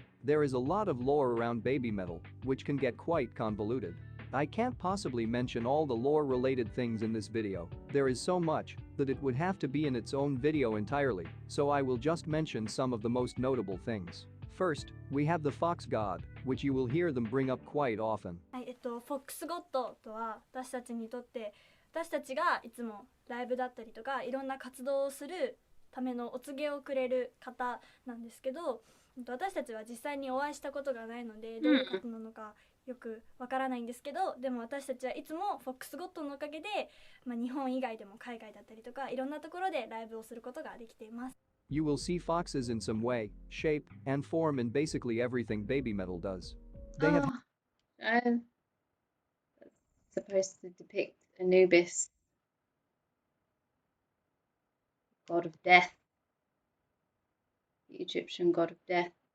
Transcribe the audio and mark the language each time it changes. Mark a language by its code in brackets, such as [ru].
[en] There is a lot of lore around BABYMETAL, which can get quite convoluted. I can't possibly mention all the lore-related things in this video, there is so much that it would have to be in its own video entirely, so I will just mention some of the most notable things. First, we have the Fox God, which you will hear them bring up quite often. [ja] はい、フォックスゴッドとは私たちにとって私たちがいつもライブだったりとかいろんな活動をするためのお告げをくれる方なんですけど、私たちは実際にお会いしたことがないのでどういう方なのかよくわからないんですけど、でも私たちはいつもフォックスゴッドのおかげで、日本以外でも海外だったりとかいろんなところでライブをすることができています。 [en] You will see foxes in some way, shape, and form in basically everything BABYMETAL does. They have that's supposed to depict Anubis, god of death, the Egyptian god of death.